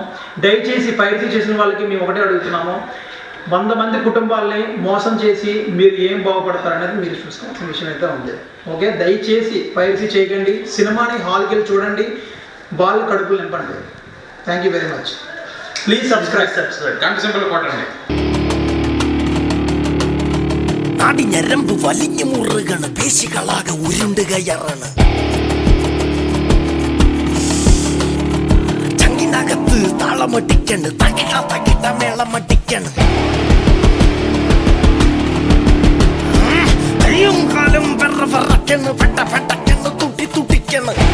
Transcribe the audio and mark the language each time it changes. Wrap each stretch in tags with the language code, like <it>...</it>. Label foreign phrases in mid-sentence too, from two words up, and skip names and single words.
<te>దయచేసి పైరసీ చేసిన వాళ్ళకి మేము ఒకటే అడుగుతున్నాము, 100 మంది కుటుంబాలని మోసం చేసి మీరు ఏం బాగుపడతారనేది మీరు చూసుకోవాల్సిన విషయం అయితే ఉంది. ఓకే, దయచేసి పైరసీ చేయకండి, సినిమాని హాల్కి వెళ్ళి చూడండి, బాల్ కడుపులు నింపండి.</te> <en>Thank you very much. Please subscribe.</en> <te>గంట సింబల్ కొట్టండి.</te> <ml>നാടി ഞരമ്പ് വലിഞ്ഞു മുറുകണ്, പേശികളാകെ ഉരുണ്ട് കയറാണ്, ചങ്കിനകത്ത് താളമടിക്കണ്, തകിട്ട മേളമടിക്കണ്, കയ്യും കാലും വിറവിറയ്ക്കണ്, പെട്ടക്കണ്, തുടിക്കണ്,</ml>